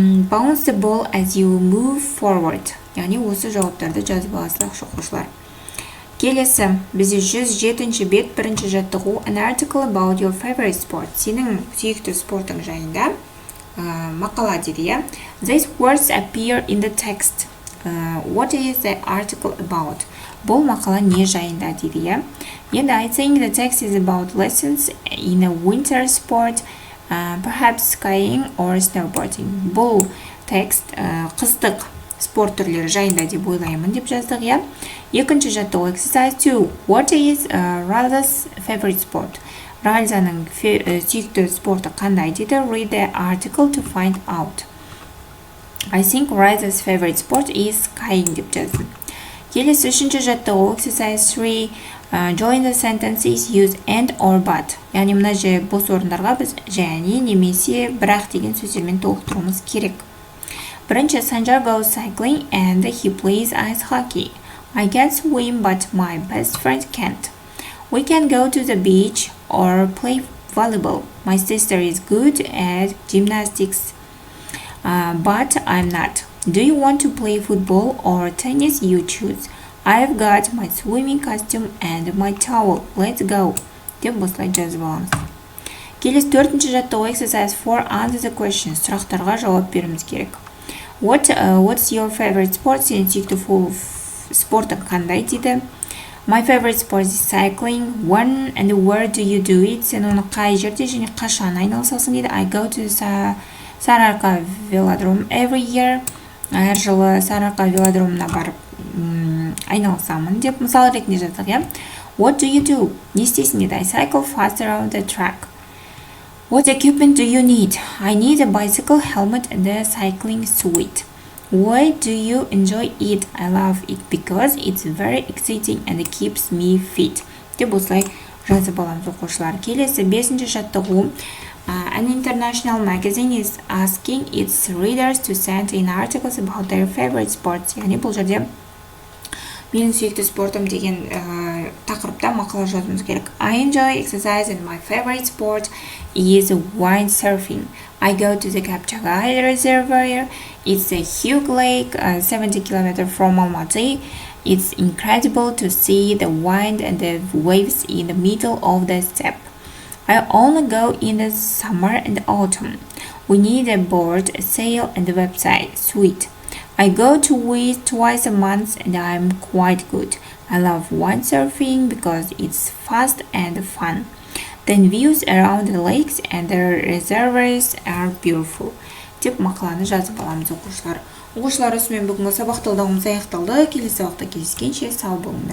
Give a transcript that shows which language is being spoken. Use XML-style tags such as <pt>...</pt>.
<en>Bounce the ball as you move forward.</en> <kk>Яғни осы жауаптарды жазып аласыздар оқушылар. Келесі бізде 107. бет 1.</kk> <en>жаттығу an article about your favorite sport.</en> <kk>Сенің сүйікті спортың жайында мақала дейді.</kk> <en>These words appear in the text. What is the article about?</en> <kk>Бұл мақала не жайында дейді.</kk> <en>Енді I think the text is about lessons in a winter sport, perhaps skiing or snowboarding.</en> <kk>Бұл текст қыстық спорт түрлері жайында деп ойлаймын деп жаздық, иә. 2.</kk> <en>жаттығу exercise 2. What is Radha's favorite sport?</en> <kk>Раданың сүйікті спорты қандай дейді.</kk> <en>Read the article to find out. I think Radha's favorite sport is skiing</en> <kk>деп жаздым. Келесі 3.</kk> <en>жаттығу exercise 3. Join the sentences, use and or but.</en> <kk>Яғни мына бос орындарға біз және немесе бірақ деген сөздермен толықтыруымыз керек. 1.</kk> <en>Sanjar goes cycling and he plays ice hockey. I can swim but my best friend can't. We can go to the beach or play volleyball. My sister is good at gymnastics, but I'm not. Do you want to play football or tennis? You choose. I've got my swimming costume and my towel. Let's go.</en> <kk>Деп осылай жазып аламыз. Келесі 4.</kk> <en>жаттығу exercise 4. Answer the questions.</en> <kk>Сұрақтарға жауап беруіміз керек.</kk> <en>What's your favorite sport?</en> <kk>Сенің сүйікті спортың қандай дейді.</kk> <en>My favorite sport is cycling. When and where do you do it?</en> <kk>Сен оны қай жерде және қашан айналысасың дейді.</kk> <en>I go to Сарыарқа велодром every year.</en> <kk>Әр жылы Сарыарқа велодромына барып айналысамын деп мысал ретінде жаздық, иә.</kk> <en>What do you do?</en> <kk>Не істейсің дейді.</kk> <en>I cycle fast around the track. What equipment do you need? I need a bicycle helmet and a cycling suit. Why do you enjoy it? I love it because it's very exciting and it keeps me fit.</en> <kk>Деп осылай жазып аламыз оқушылар. Келесі 5. жаттығу.</kk> <en>An international magazine is asking its readers to send in articles about their favorite sports.</en> <kk>Яғни бұл жерде менің сүйікті спортым деген тақырыпта мақала жазуымыз керек.</kk> <en>I enjoy exercise and my favorite sport is windsurfing. I go to the Kapchagai Reservoir. It's a huge lake 70 km from Almaty. It's incredible to see the wind and the waves in the middle of the steppe. I only go in the summer and autumn. We need a board, a sail and a website. Sweet. I go to it twice a month and I'm quite good. I love windsurfing because it's fast and fun. The views around the lakes and the reservoirs are beautiful.</en> <kk>Деп мақаланы жазып аламыз оқушылар. Оқушылар, осымен бүгінгі сабақ талдауымыз аяқталды. Келесі сабақта кездескенше сау болыңдар.</kk>